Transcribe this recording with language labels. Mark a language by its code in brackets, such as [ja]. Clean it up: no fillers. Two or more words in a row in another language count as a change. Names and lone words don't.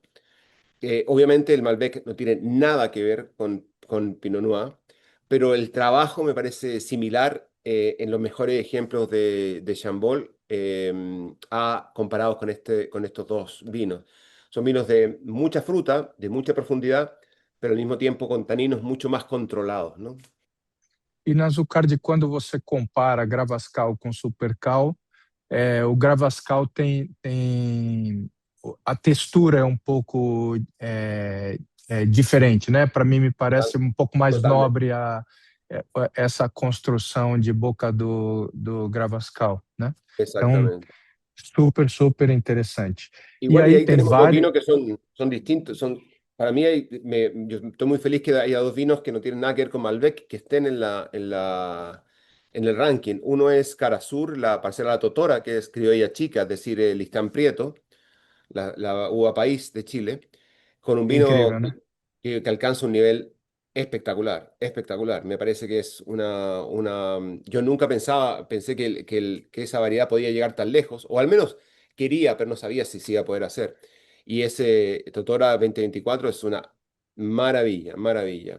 [es] Obviamente el Malbec no tiene nada que ver con Pinot Noir, pero el trabajo me parece similar en los mejores ejemplos de Chambol comparados con estos dos vinos. Son vinos de mucha fruta, de mucha profundidad, pero al mismo tiempo con taninos mucho más controlados, ¿no? [pt] E na Zucardi, quando você compara Gravascal com Supercal, o Gravascal tem a textura é um pouco diferente, né? Para mim, me parece [es] Total- [pt] um pouco mais [es] Totalmente. [pt] nobre é, essa construção de boca do Gravascal, né? Então, [es] Exactamente. [pt] super interessante. [es] Y [pt] E [es] bueno, y [pt] aí [es] ahí [pt] tem [es] tenemos dos [pt] vários, [es] vinos que son distintos. Para mí, yo estoy muy feliz que haya dos vinos que no tienen nada que ver con Malbec, que estén en el ranking. Uno es Cara Sur, la parcela La Totora, que es criolla chica, es decir, el Listán Prieto, la uva país de Chile, con un vino [pt] incrível, né? [es] que alcanza un nivel espectacular, espectacular. Me parece que es yo nunca pensé que esa variedad podía llegar tan lejos, o al menos quería, pero no sabía si se iba a poder hacer. Y ese Totora 2024 es una maravilla, maravilla.